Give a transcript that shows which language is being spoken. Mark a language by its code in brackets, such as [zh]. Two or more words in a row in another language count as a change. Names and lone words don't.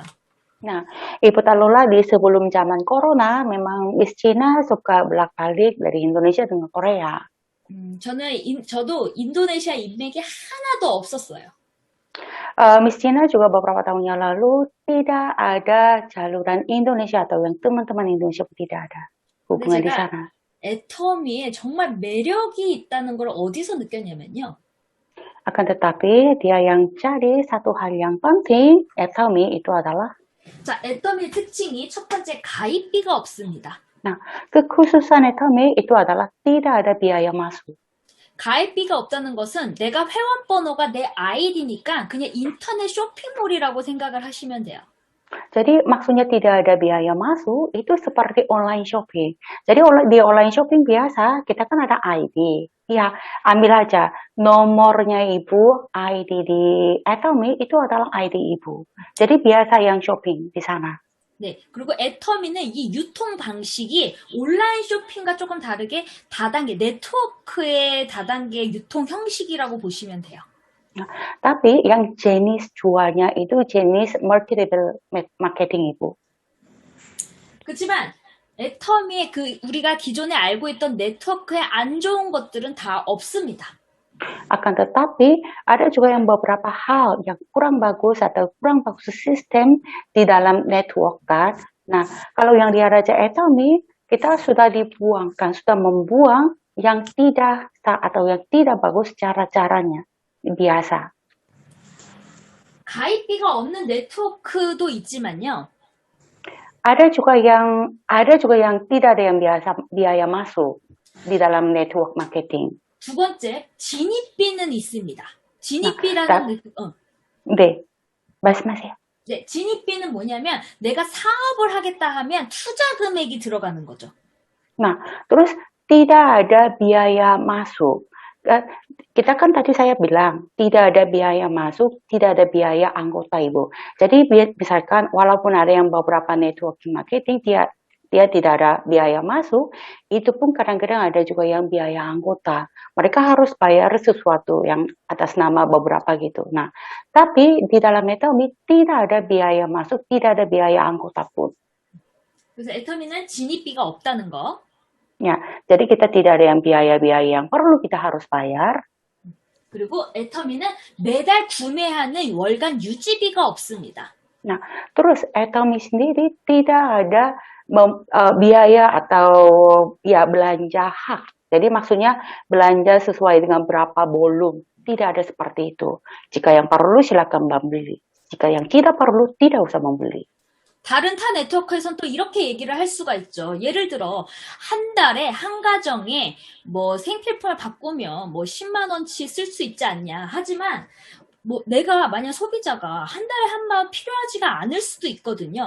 [id] Nah, Ibu Talula di sebelum zaman corona memang Miss China suka bolak-balik dari Indonesia dengan Korea. [ko] 저도 인도네시아 인맥이 하나도 없었어요. [id] Miss Tina juga beberapa tahun yang lalu tidak ada jaluran Indonesia atau yang teman-teman Indonesia pun tidak ada hubungan di 제가 sana. [ko] 애터미에 정말 매력이 있다는 걸 어디서 느꼈냐면요. [id] Akan tetapi dia yang cari satu hal yang penting, Atomy itu adalah [ko] 자, 애터미의 특징이 첫 번째 가입비가 없습니다. [id] kekhususan Atomy itu adalah tidak ada biaya masuk. [ko] 가입비가 없다는 것은 내가 회원 번호가 내 아이디니까 그냥 인터넷 쇼핑몰이라고 생각을 하시면 돼요. [id] Jadi maksudnya tidak ada biaya masuk itu seperti [en] online shopping. [id] Jadi di [en] online shopping [id] biasa kita kan ada ID. Ya, ambil aja nomornya ibu, ID di Atomy itu adalah ID ibu. Jadi biasa yang shopping di sana. [ko] 네, 그리고 애터미는 이 유통 방식이 온라인 쇼핑과 조금 다르게 다단계, 네트워크의 다단계 유통 형식이라고 보시면 돼요. [id] Tapi yang jenis jualnya itu jenis [en] multi-level marketing [id] ibu. [ko] 그렇지만 애터미의 우리가 기존에 알고 있던 네트워크의 안 좋은 것들은 다 없습니다. [id] Akan tetapi ada juga yang beberapa hal yang kurang bagus atau kurang bagus sistem di dalam network kan. Nah, kalau yang di Raja Atomy kita sudah dibuangkan, sudah membuang yang tidak atau yang tidak bagus cara-caranya biasa. [ko] 가입비가 없는 네트워크도 있지만요. [id] Ada juga yang tidak ada yang biaya masuk di dalam [en] network marketing. [ko] 두 번째, 진입비는 있습니다. 네, 말씀하세요. 네, 진입비는 뭐냐면 내가 사업을 하겠다 하면 투자 금액이 들어가는 거죠. [id] Nah, terus tidak ada biaya masuk. Kita kan tadi saya bilang tidak ada biaya masuk, tidak ada biaya anggota ibu. Jadi misalkan walaupun ada yang beberapa [en] networking marketing [id] dia tidak ada biaya masuk, itu pun kadang-kadang ada juga yang biaya anggota. Mereka harus bayar sesuatu yang atas nama beberapa gitu. Nah, tapi di dalam Atomy tidak ada biaya masuk, tidak ada biaya anggota pun. [ko] 그래서 애터미는 진입비가 없다는 거. [id] Ya, jadi kita tidak ada yang biaya-biaya yang perlu kita harus bayar. [ko] 그리고 애터미는 매달 구매하는 월간 유지비가 없습니다. [id] Nah, terus Atomy sendiri tidak ada biaya atau ya belanja hak. Jadi maksudnya belanja sesuai dengan berapa volume. Tidak ada seperti itu. Jika yang perlu silakan membeli. Jika yang tidak perlu tidak usah membeli. [ko] 다른 타 네트워크에선 또 이렇게 얘기를 할 수가 있죠. 예를 들어 한 달에 한 가정에 뭐 생필품을 바꾸면 뭐 10만 원치 쓸 수 있지 않냐. 하지만 뭐 내가 만약 소비자가 한 달에 한 번 필요하지가 않을 수도 있거든요.